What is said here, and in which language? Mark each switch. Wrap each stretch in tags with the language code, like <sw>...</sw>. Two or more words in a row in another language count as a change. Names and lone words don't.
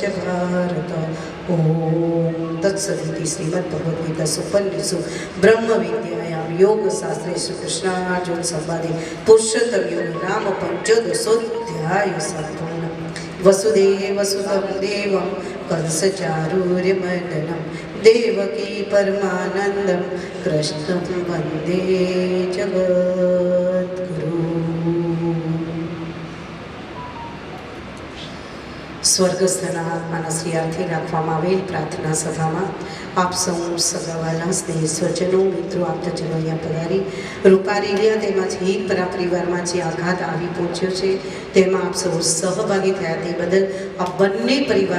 <sa>भारत ॐ तत्सदिति श्रीमद्भगवद्गीतासु ब्रह्मविद्यायां योगशास्त्रे श्रीकृष्णार्जुन संवादे पुरुषोत्तम योग नाम पञ्चदशोऽध्यायः सम्पूर्णः वसुदेवसुतं देवं कंसचारूर्यमर्दनं देवकी परमानन्दं कृष्णं वन्दे जगद्गुरुं</sa> <gu>સ્વર્ગસ્થના આત્માના શ્રેયાર્થે રાખવામાં આવેલ પ્રાર્થના સભામાં આપ સૌ સગાવાલા સ્નેહ સ્વજનો મિત્રો આપ્તજનો અહીંયા પધારી રૂપારેલિયા તેમજ હીરપરા પરિવારમાં જે આઘાત આવી પહોંચ્યો છે તેમાં આપ સૌ સહભાગી થયા તે બદલ આ બંને પરિવાર</gu>